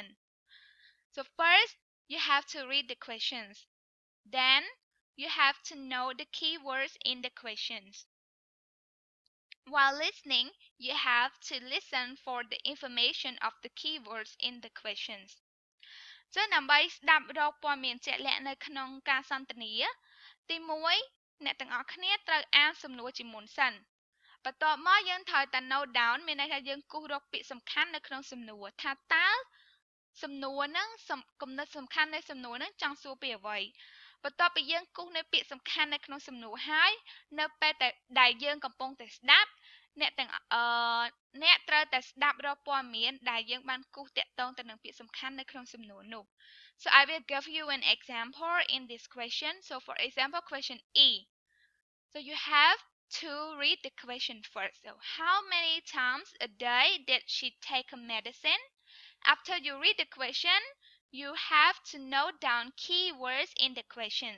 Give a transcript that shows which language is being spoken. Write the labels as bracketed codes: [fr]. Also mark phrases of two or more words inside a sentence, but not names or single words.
[en] So first, you have to read the questions. Then, you have to know the keywords in the questions. While listening, you have to listen for the information of the keywords in the questions. [km] ចឹងដើម្បីស្ដាប់រកព័ត៌មានជាក់លាក់នៅក្នុងការសន្ទនាទី1អ្នកទាំងអស់គ្នាត្រូវអានសំណួរជាមុនសិនបន្ទាប់ មកយើងត្រូវតែ note down មានន័យថាយើងគូសរកពាក្យសំខាន់នៅក្នុងសំណួរថាតើសំណួរហ្នឹងគំនិតសំខាន់នៃសំណួរហ្នឹងចង់សួរពីអ្វីបន្ទាប់ពីយើងគូសនៅពាក្យសំខាន់នៅក្នុងសំណួរហើយនៅពេលដែលយើងកំពុងតែស្ដាប់អ្នកត្រូវតែស្ដាប់រកព័ត៌មានដែលយើងបានគូសតាក់ទងទៅនឹងពាក្យសំខាន់នៅក្នុងសំណួរនោះ [en] So I will give you an example in this question. So for example, question E. So you have to read the question first. So how many times a day did she take a medicine? After you read the question, you have to note down keywords in the questions.